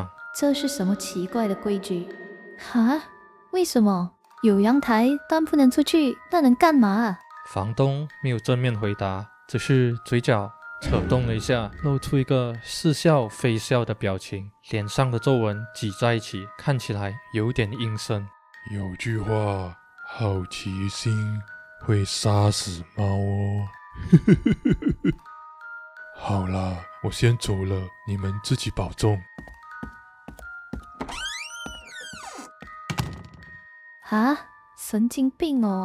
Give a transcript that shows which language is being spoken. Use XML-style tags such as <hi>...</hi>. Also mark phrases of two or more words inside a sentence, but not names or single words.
<zh>這是什麼奇怪的規矩？哈？為什麼有陽台但不能出去？那能幹嘛？房東沒有正面回答，只是嘴角扯動了一下，露出一個似笑非笑的表情，臉上的皺紋擠在一起，看起來有點陰森。有句話，好奇心會殺死貓哦。好啦，我先走了，你們自己保重。啊，神經病哦！</zh>